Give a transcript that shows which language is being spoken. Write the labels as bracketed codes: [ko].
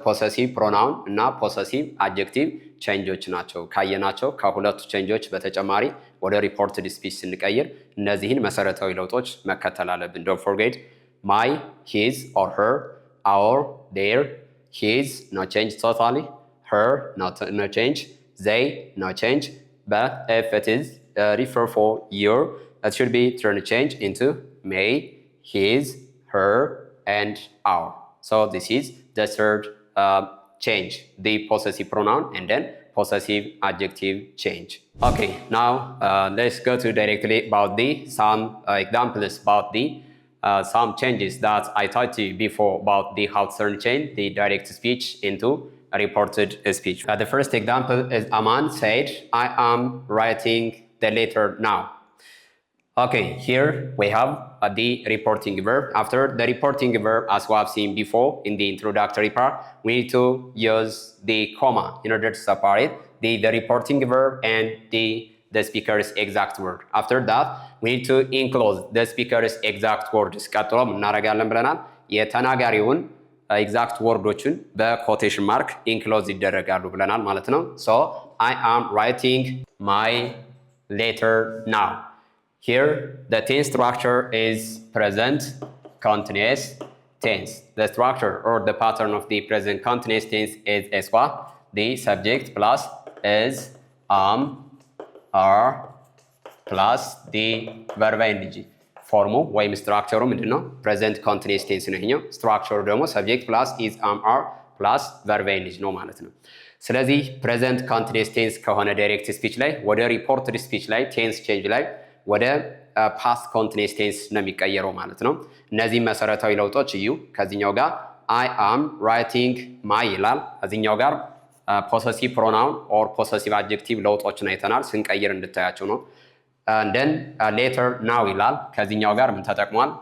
[am] ፖሰሲቭ ፕሮናውን እና ፖሰሲቭ አድጀክቲቭ ቼንጆች ናቸው። ካየናቸው ከሁለቱ ቼንጆች በተጨማሪ ወደ ሪፖርትድ ስፒች ስንቀይር እነዚህን መሰረታዊ ለውጦች መከተል አለብን። [en] ዶንት ፎርጌት ማይ፣ ሂዝ ኦር ሄር፣ አወር፣ ዴር። ሂዝ ኖ ቼንጅ ቶታሊ፣ ሄር ኖ ቼንጅ፣ ዘይ ኖ ቼንጅ። but if it is refer for your, it should be turn change into may, his, her, and our. So this is the third change, the possessive pronoun and then possessive adjective change. Okay, now let's go to directly about the some examples about the some changes that I taught you before about the how to turn change the direct speech into a reported speech. The first example is Aman said, I am writing the letter now. Okay, here we have the reporting verb. After the reporting verb, as we have seen before in the introductory part, we need to use the comma in order to separate the reporting verb and the speaker's exact word. After that, we need to enclose the speaker's exact words. [am] ቀጥሎ እናደርጋለን ብለናል። የተናጋሪውን ኤግዛክት ወርዶችን በኮቴሽን ማርክ ኢንክሎዝ ይደረጋሉ ብለናል ማለት ነው። [en] So I am writing my letter now. Here the tense structure is present continuous tense. The structure or the pattern of the present continuous tense is as what? The subject plus is, are plus the verb ing. [am] ፎርሙ ወይም ስትራክቸሩ ምንድን ነው? ፕሬዘንት ኮንቲኒየስ ቴንስ ነው ይሄኛው። ስትራክቸሩ ደግሞ ሰብጀክት ፕላስ ኢዝ አር ፕላስ ቨርብ ኢንጅ ነው ማለት ነው። ስለዚህ ፕሬዘንት ኮንቲኒየስ ቴንስ ከሆነ ዳይሬክት ስፒች ላይ ወደ ሪፖርትድ ስፒች ላይ ቴንስ ቼንጅ ላይ ወደ ፓስት ኮንቲኒየስ ቴንስ ነው የሚቀየረው ማለት ነው። እነዚህ መሰረታዊ ለውጦች እዩ። ከዚህኛው ጋር [en] አይ አም ራይቲንግ ማይ [am] ይላል። ከዚህኛው ጋር ፖሰሲቭ ፕሮናውን ኦር ፖሰሲቭ አድጀክቲቭ ለውጦችን አይተናል። ስንቀይር እንድታያቸው ነው። እንደን ሌተር ናው ይላል። ከዚህኛው ጋር ምን ተጠቅሟል?